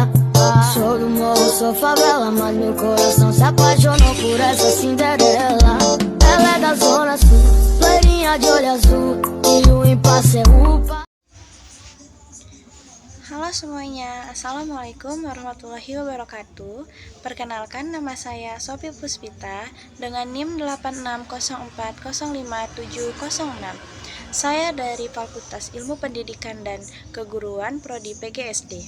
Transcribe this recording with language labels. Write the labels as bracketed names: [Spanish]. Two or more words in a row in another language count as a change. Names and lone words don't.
[Portuguese] Sou do morro, sou favela, mas meu coração se apaixonou por essa Cinderela. Ela é da zona sul, loirinha de olho azul, e o impasse é upa. [Indonesian] Halo semuanya, [Arabic] السلام عليكم ورحمة الله وبركاته. [Indonesian] Perkenalkan, nama saya Sophie Puspita dengan NIM 8604055706. Saya dari Fakultas Ilmu Pendidikan dan Keguruan Prodi PGSD.